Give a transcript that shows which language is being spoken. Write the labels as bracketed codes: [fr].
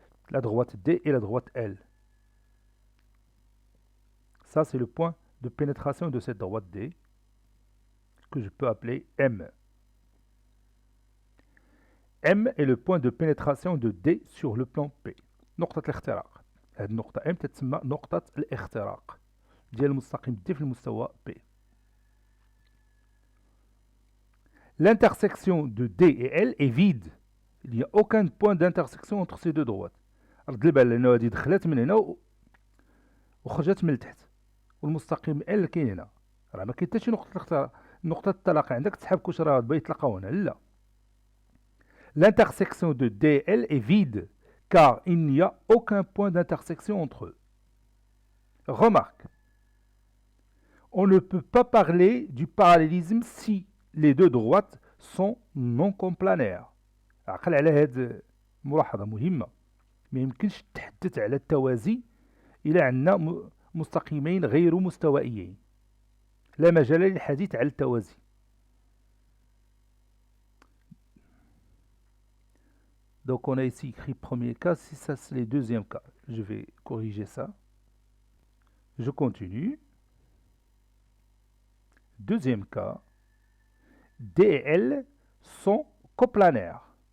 [fr] La droite D et la droite L. Ça, c'est le point de pénétration de cette droite D, que je peux appeler M. M est le point de pénétration de D sur le plan P. [ar] نقطة الاختراق. هذه النقطة M تتسمى نقطة الاختراق ديال المستقيم D في المستوى P. [fr] L'intersection de D et L est vide. Il n'y a aucun point d'intersection entre ces deux droites. [ar] رد البال لأنه هذه دخلت من هنا وخرجت من تحت. والمستقيم L كاين هنا. راه ما كاين حتى شي نقطة التلاقي عندك تسحب كلشي راه باغي يتلاقاو هنا. لا. [fr] L'intersection de D et L est vide car il n'y a aucun point d'intersection entre eux. Remarque. On ne peut pas parler du parallélisme si les deux droites sont non complanaires. [ar] عقل على هاد ملاحظة مهمة. ما يمكنش تحدث على التوازي إلى عندنا مستقيمين غير مستوائيين لا مجال للحديث على التوازي. [fr] Donc on a ici écrit premier cas, si ça c'est le deuxième cas. Je vais corriger ça. Je continue. Deuxième cas, D et L sont coplanaires.